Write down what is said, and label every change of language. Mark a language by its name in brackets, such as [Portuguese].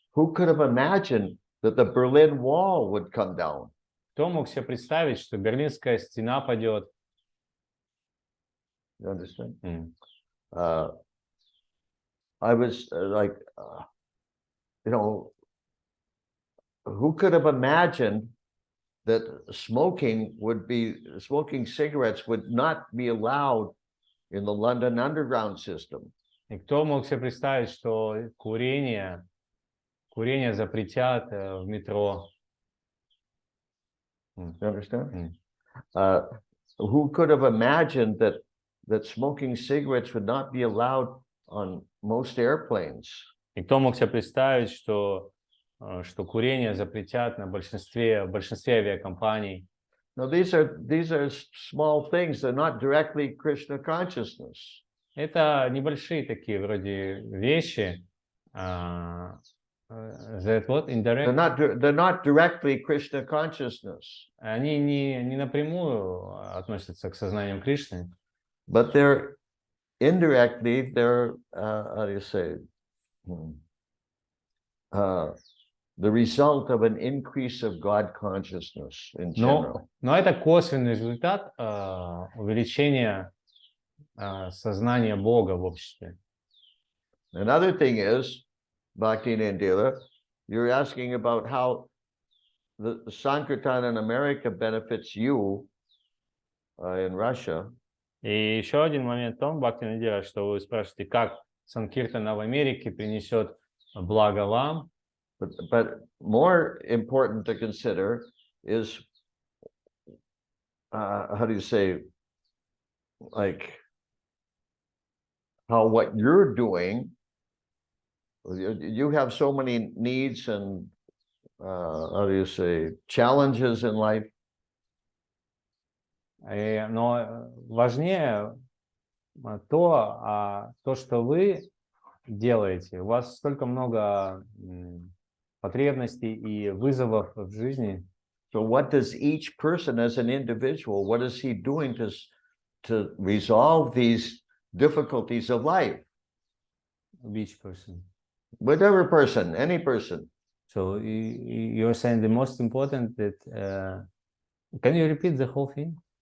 [English] Who could have imagined that the Berlin Wall would come down? [Russian] Кто мог себе представить, что Берлинская стена падет? [English] You understand? I was you know, who could have imagined that smoking cigarettes would not be allowed in the London Underground system? [Russian] И кто мог себе представить, что курение запретят в метро? [English] You understand? Who could have imagined that smoking cigarettes would not be allowed on most airplanes? [Russian] И кто мог себе представить, что курение запретят на большинстве авиакомпаний? [English] Now, these are small things. They're not directly Krishna consciousness. [Russian] Это небольшие такие вроде вещи. [English] That what? Indirect? They're not directly Krishna consciousness. [Russian] Они не напрямую относятся к сознанию Кришны. [English] But they're indirectly, how do you say, the result of an increase of God consciousness in general. [Russian] Но это косвенный результат увеличения сознания Бога в обществе. [English] Another thing is, Bhakti Nandila, you're asking about how the Sankirtan in America benefits you in Russia. [Russian] И еще один момент в том, Бхакти Нандила, что вы спрашиваете, как Санкиртана в Америке принесет благо вам. [English] But more important to consider is, how do you say, like, how what you're doing, you have so many needs and, how do you say, challenges in life. [Russian] Но важнее то, что вы делаете. У вас столько много потребностей и вызовов в жизни. [English] So what does each person as an individual, what is he doing to resolve these difficulties of life? Each person. Whatever person, any person. So you're saying the most important that, can you repeat the whole thing?